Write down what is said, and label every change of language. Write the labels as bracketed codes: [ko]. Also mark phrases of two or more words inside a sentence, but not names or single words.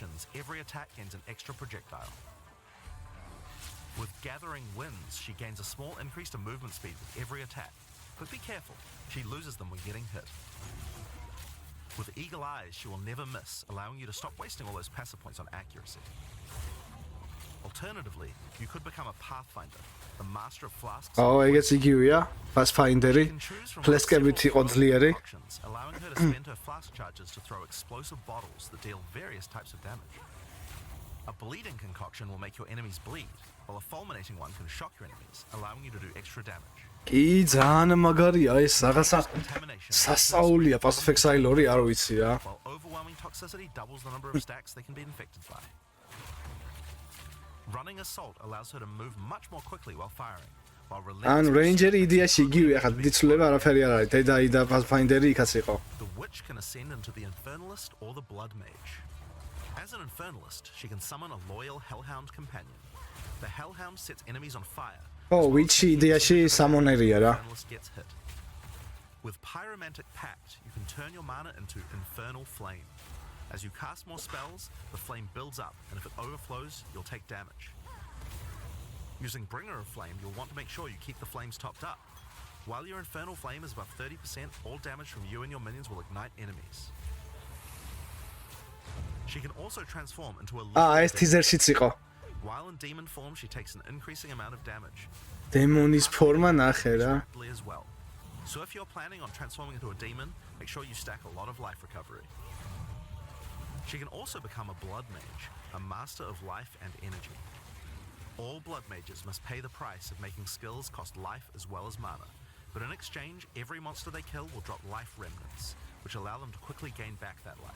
[en] Every attack gains an extra projectile. With Gathering Winds, she gains a small increase to movement speed with every attack. But be careful, she loses them when getting hit. With Eagle Eyes, she will never miss, allowing you to stop wasting all those passive points on accuracy. Alternatively, you could become a Pathfinder, the master of flasks. [ka] Oh, ეგეც იგივეა, Pathfinder-ი. ფლესკებით იყო ძლიერი. [en] Allowing her to spend her flask charges to throw explosive bottles that deal various types of damage. A bleeding concoction will make your enemies bleed, while a fulminating one can shock your enemies, allowing you to do extra damage. [ka] კი ძალიან მაგარია ეს რაღაცა სასწაულია Path of Exile 2 არ ვიცი რა. [en] While overwhelming toxicity doubles the number of stacks they can be infected by. Running Assault allows her to move much more quickly while firing. [ka] ან Ranger-ი იდეაში იგივე, ახლა დიდი ცვლილება არაფერი არ არის. Deadeye და Pathfinder-ი იქაც იყო. [en] The Witch can ascend into the Infernalist or the Blood Mage. As an Infernalist, she can summon a loyal Hellhound companion. The Hellhound sets enemies on fire. Oh, [ka] Witch-ი იდეაში Summoner-ია რა. [en] Gets hit. With Pyromantic Pact, you can turn your mana into Infernal Flame. As you cast more spells, the flame builds up, and if it overflows, you'll take damage. Using Bringer of Flame, you'll want to make sure you keep the flames topped up. While your Infernal Flame is above 30%, all damage from you and your minions will ignite enemies. She can also transform into a [ka] ეს teaser-შიც იყო. [en] While in demon form, she takes an increasing amount of damage. [ka] Demonis forma ნახე რა. [en] As well. So if you're planning on transforming into a demon, make sure you stack a lot of life recovery. She can also become a Blood Mage, a master of life and energy. All Blood Mages must pay the price of making skills cost life as well as mana, but in exchange, every monster they kill will drop life remnants, which allow them to quickly gain back that life.